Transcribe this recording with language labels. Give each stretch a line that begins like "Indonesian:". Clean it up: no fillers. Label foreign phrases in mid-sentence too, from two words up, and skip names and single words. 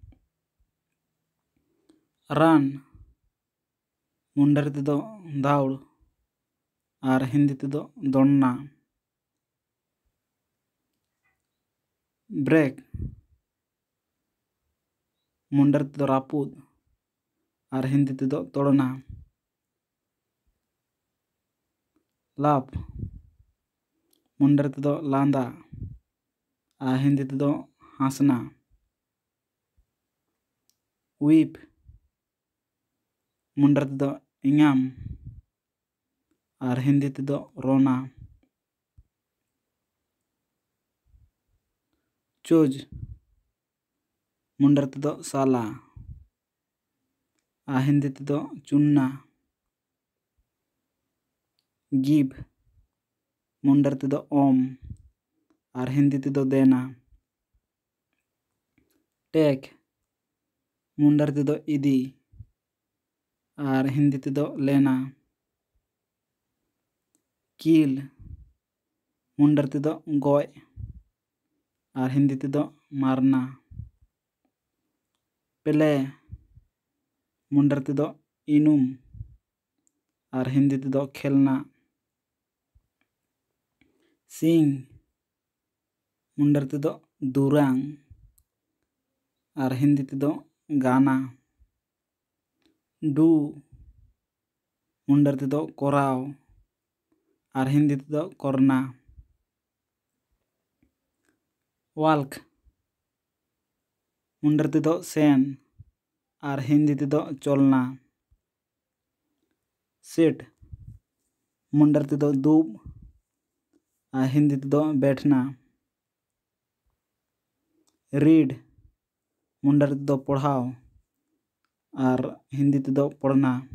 Mundari: रन मुंडार तेदो दाउड़ और हिंदी तेदो दौड़ना। ब्रेक मुंडार तेदो रापुद और हिंदी तेदो तोड़ना। लाभ मुंडार तेदो लांदा और हिंदी तेदो हंसना। वीप मुंडार तेदो इंगाम और हिंदी तेदो रोना। चूज मुंडार तेदो साला हिंदी तेदो चुनना। गिव मुंडार तेदो ओम और हिंदी तेदो देना। टेक मुंडार तेदो इदी और हिंदी तेदो लेना। किल मुंडर तेदो गoj और हिंदी तेदो मारना। प्ले मुंडर तेदो इनुम और हिंदी तेदो खेलना। सिंग मुंडर तेदो दुरांग और हिंदी तेदो गाना। डू मुंडर तेदो कोराव और हिंदी तेदो करना। वाल्क मुंडर तेदो सेन और हिंदी तेदो चलना। सिट मुंडर तेदो दूब और हिंदी तेदो बैठना। रीड मुंडर तेदो पढ़ाव और हिंदी तेदो पढ़ना।